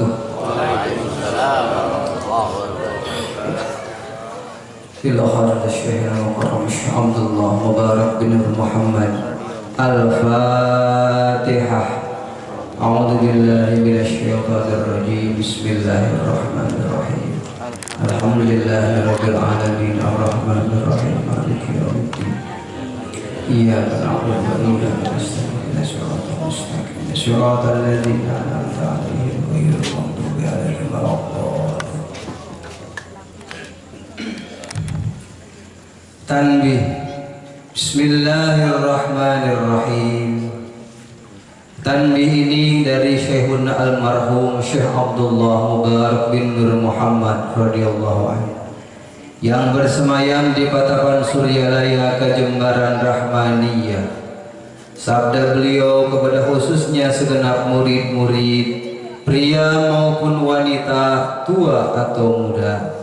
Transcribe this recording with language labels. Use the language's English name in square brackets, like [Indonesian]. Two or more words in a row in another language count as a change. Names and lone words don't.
[Arabic] وعليكم السلام ورحمة الله وبركاته. في الآخرة الشيخ المكرم شيخ عبد الله مبارك بن محمد. Al-Fatihah. أعوذ بالله من الشيطان الرجيم. بسم الله الرحمن الرحيم. الحمد لله رب العالمين الرحمن الرحيم مالك يوم الدين. إياك نعبد وإياك نستعين اهدنا المستقيم صراط الذين أنعمت عليهم غير المغضوب عليهم ولا الضالين. Tanbih. بسم الله الرحمن الرحيم. [Indonesian] Tanbih ini dari Syekhuna almarhum Syekh Abdullah Mubarak bin Nur Muhammad [Arabic] رضي الله عنه. [Indonesian] yang bersemayam di patapan Suryalaya Kejembaran Rahmaniyah. Sabda beliau kepada khususnya segenap murid-murid, pria maupun wanita, tua atau muda.